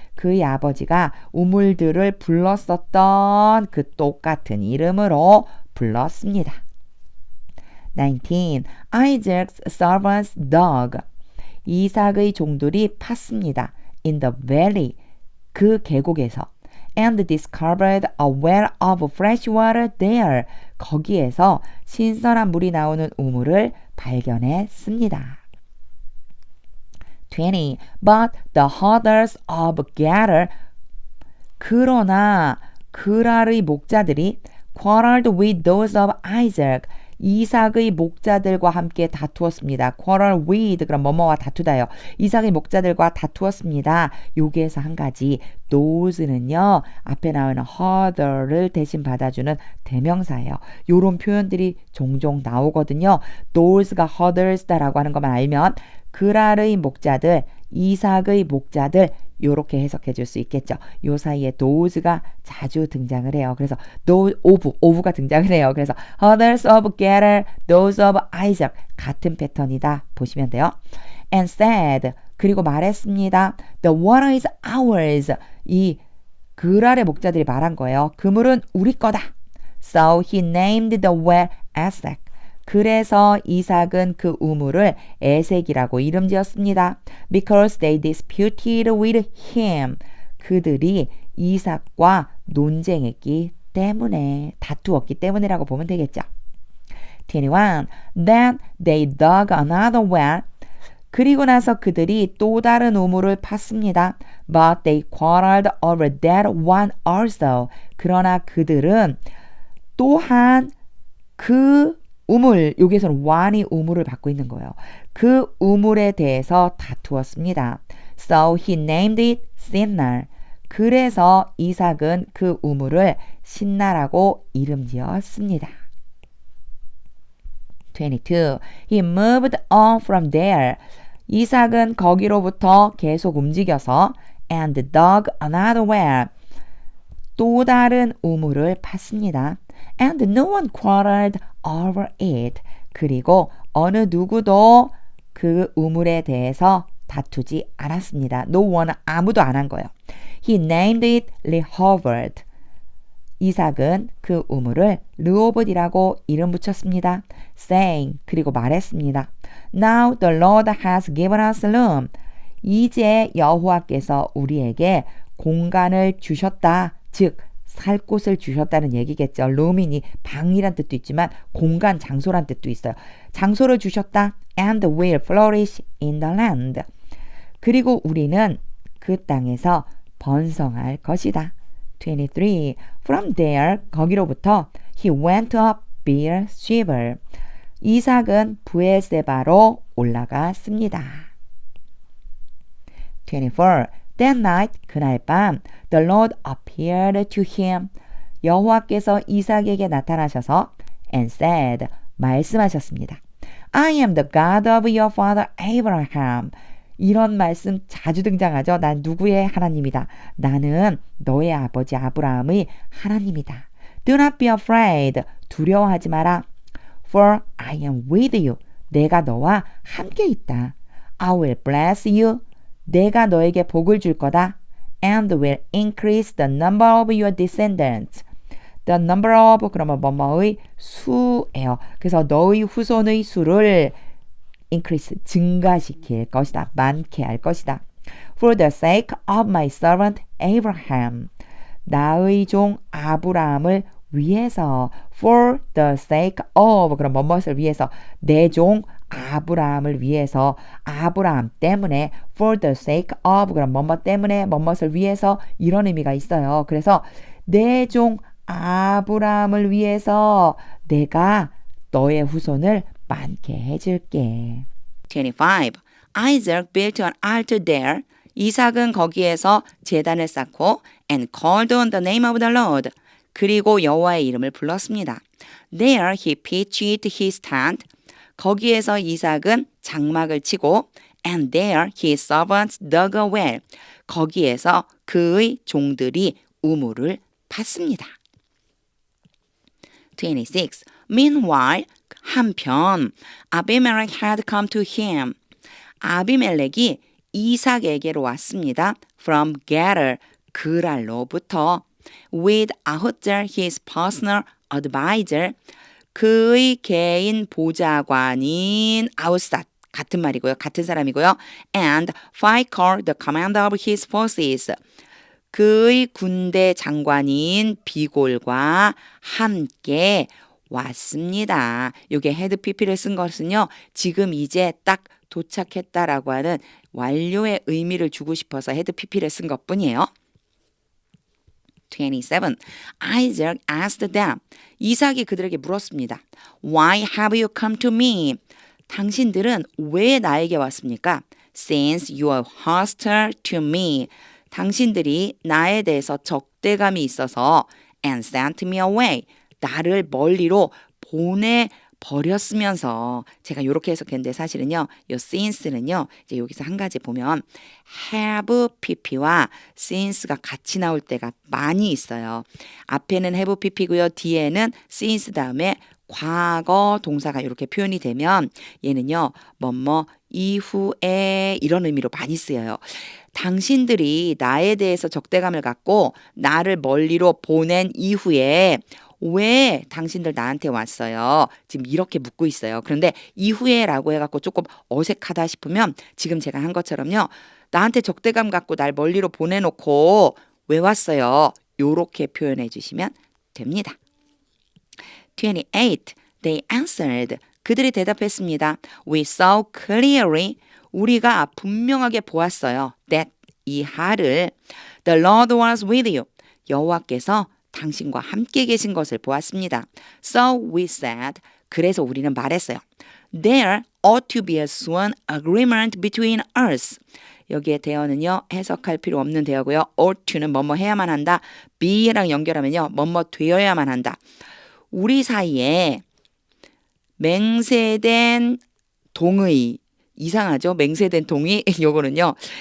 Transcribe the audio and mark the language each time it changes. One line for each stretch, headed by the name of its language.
Korean: 그의 아버지가 우물들을 불렀었던 그 똑같은 이름으로 불렀습니다.
English: 19. Isaac's servants dug.
Korean: 이삭의 종들이 팠습니다.
English: In the valley.
Korean: 그 계곡에서.
English: And discovered a well of fresh water there.
Korean: 거기에서 신선한 물이 나오는 우물을 발견했습니다.
English: 20. But the herders of Gerar.
Korean: 그러나 그랄의 목자들이
English: quarreled with those of Isaac.
Korean: 이삭의 목자들과 함께 다투었습니다.
English: quarrel with
Korean: 그럼 뭐뭐와 다투다요. 이삭의 목자들과 다투었습니다. 여기에서 한 가지 those는요. 앞에 나오는 herder를 대신 받아주는 대명사예요. 이런 표현들이 종종 나오거든요. those가 herders다라고 하는 것만 알면 그랄의 목자들, 이삭의 목자들 이렇게 해석해 줄 수 있겠죠. 요 사이에 those가 자주 등장을 해요. 그래서 of가 등장을 해요. 그래서
English: others of Gerar, those of Isaac
Korean: 같은 패턴이다 보시면 돼요.
English: And said
Korean: 그리고 말했습니다.
English: The water is ours.
Korean: 이 그랄의 목자들이 말한 거예요. 그물은 우리 거다.
English: So he named the well Esek.
Korean: 그래서 이삭은 그 우물을 에색이라고 이름 지었습니다.
English: Because they disputed with him.
Korean: 그들이 이삭과 논쟁했기 때문에, 다투었기 때문이라고 보면 되겠죠.
English: 21. Then they dug another well.
Korean: 그리고 나서 그들이 또 다른 우물을 팠습니다.
English: But they quarreled over that one also.
Korean: 그러나 그들은 또한 그 우물, 여기에서는 one이 우물을 받고 있는 거예요. 그 우물에 대해서 다투었습니다.
English: So he named it Sinnar.
Korean: 그래서 이삭은 그 우물을 신나라고 이름 지었습니다.
English: 22. He moved on from there.
Korean: 이삭은 거기로부터 계속 움직여서
English: and dug another well.
Korean: 또 다른 우물을 팠습니다.
English: And no one quarreled over it.
Korean: 그리고 어느 누구도 그 우물에 대해서 다투지 않았습니다.
English: No one,
Korean: 아무도 안 한 거예요.
English: He named it Rehoboth.
Korean: 이삭은 그 우물을 르호봇이라고 이름 붙였습니다. Saying, 그리고 말했습니다.
English: Now the Lord has given us room.
Korean: 이제 여호와께서 우리에게 공간을 주셨다. 즉, 살 곳을 주셨다는 얘기겠죠. room이니 방이란 뜻도 있지만 공간, 장소란 뜻도 있어요. 장소를 주셨다.
English: And will flourish in the land.
Korean: 그리고 우리는 그 땅에서 번성할 것이다.
English: 23. From there, 거기로부터 he went up Beer-sheba.
Korean: 이삭은 부에세바로 올라갔습니다.
English: 24. That night,
Korean: 그날 밤,
English: the Lord appeared to him.
Korean: 여호와께서 이삭에게 나타나셔서
English: and said,
Korean: 말씀하셨습니다.
English: I am the God of your father Abraham.
Korean: 이런 말씀 자주 등장하죠. 난 누구의 하나님이다. 나는 너의 아버지 아브라함의 하나님이다.
English: Do not be afraid.
Korean: 두려워하지 마라.
English: For I am with you.
Korean: 내가 너와 함께 있다.
English: I will bless you.
Korean: 내가 너에게 복을 줄 거다.
English: And will increase the number of your descendants. The number of
Korean: 그러면 뭐뭐의 수예요. 그래서 너의 후손의 수를 increase, 증가시킬 것이다. 많게 할 것이다.
English: For the sake of my servant Abraham.
Korean: 나의 종 아브라함을 위해서.
English: For the sake of,
Korean: 그럼 뭐뭇을 위해서. 내 종 아브라함을 위해서. 아브라함 때문에.
English: For the sake of,
Korean: 그럼 뭐뭇 때문에, 뭐뭇을 위해서. 이런 의미가 있어요. 그래서 내 종 아브라함을 위해서 내가 너의 후손을 많게 해줄게.
English: 25. Isaac built an altar there.
Korean: 이삭은 거기에서 제단을 쌓고
English: and called on the name of the Lord.
Korean: 그리고 여호와의 이름을 불렀습니다.
English: There he pitched his tent.
Korean: 거기에서 이삭은 장막을 치고
English: and there his servants dug a well.
Korean: 거기에서 그의 종들이 우물을 팠습니다.
English: 26. Meanwhile, 한편 아비멜렉 had come to him.
Korean: 아비멜렉이 이삭에게로 왔습니다.
English: From Gerar, 그랄로부터. With Ahuzar, his personal advisor.
Korean: 그의 개인 보좌관인 아우삿, 같은 말이고요. 같은 사람이고요. And Phicol, the commander of his forces. 그의 군대 장관인 비골과 함께 왔습니다. 이게 헤드 PP를 쓴 것은요. 지금 이제 딱 도착했다라고 하는 완료의 의미를 주고 싶어서 헤드 PP를 쓴 것뿐이에요.
English: 27. Isaac asked them.
Korean: 이삭이 그들에게 물었습니다.
English: Why have you come to me?
Korean: 당신들은 왜 나에게 왔습니까?
English: Since you are hostile to me.
Korean: 당신들이 나에 대해서 적대감이 있어서
English: and sent me away.
Korean: 나를 멀리로 보내버렸으면서 제가 이렇게 해석했는데 사실은요. 이 since는요. 이제 여기서 한 가지 보면 have pp와 since가 같이 나올 때가 많이 있어요. 앞에는 have pp고요. 뒤에는 since 다음에 과거 동사가 이렇게 표현이 되면 얘는요. 뭐뭐 이후에 이런 의미로 많이 쓰여요. 당신들이 나에 대해서 적대감을 갖고 나를 멀리로 보낸 이후에 왜 당신들 나한테 왔어요? 지금 이렇게 묻고 있어요. 그런데 이후에 라고 해갖고 조금 어색하다 싶으면 지금 제가 한 것처럼요. 나한테 적대감 갖고 날 멀리로 보내놓고 왜 왔어요? 요렇게 표현해 주시면 됩니다.
English: 28. They answered.
Korean: 그들이 대답했습니다.
English: We saw clearly.
Korean: 우리가 분명하게 보았어요.
English: That 이 하를 The Lord was with you.
Korean: 여호와께서 당신과 함께 계신 것을 보았습니다.
English: So we said.
Korean: 그래서 우리는 말했어요.
English: There ought to be a sworn agreement between us.
Korean: 여기에 대어는요. 해석할 필요 없는 대어고요. ought to는 뭐뭐 해야만 한다. be랑 연결하면요. 뭐뭐 되어야만 한다. 우리 사이에 맹세된 동의, 이상하죠? 맹세된 동의, 요거는요.